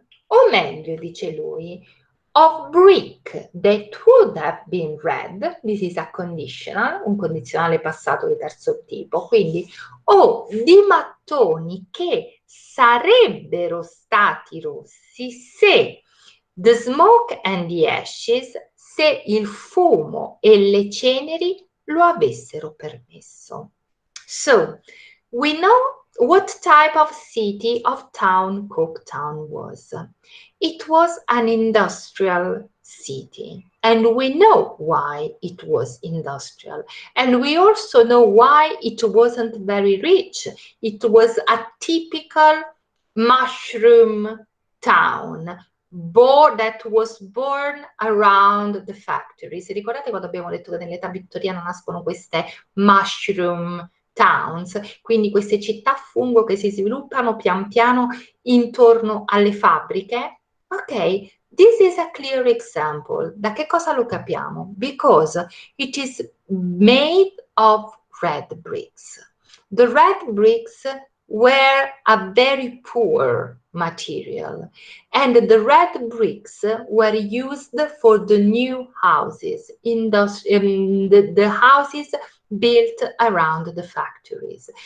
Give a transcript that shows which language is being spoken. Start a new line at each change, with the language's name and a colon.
Italian: O meglio, dice lui,
English: of brick that would have been red, this is a conditional,
Italian: un condizionale passato di terzo tipo, quindi o di mattoni che sarebbero stati rossi se
English: the smoke and the ashes,
Italian: se il fumo e le ceneri lo avessero permesso.
English: So, we know what type of city, of town Coketown was. It was an industrial city, and we know why it was industrial. And we also know why it wasn't very rich. It was a typical mushroom town that was born around the factories.
Italian: Ricordate quando abbiamo detto che nell'età vittoriana nascono queste mushroom towns, quindi queste città fungo che si sviluppano pian piano intorno alle fabbriche?
English: Ok, this is a clear example.
Italian: Da che cosa lo capiamo?
English: Because it is made of red bricks. The red bricks were a very poor material, and the red bricks were used for the new houses, the houses built around the factories.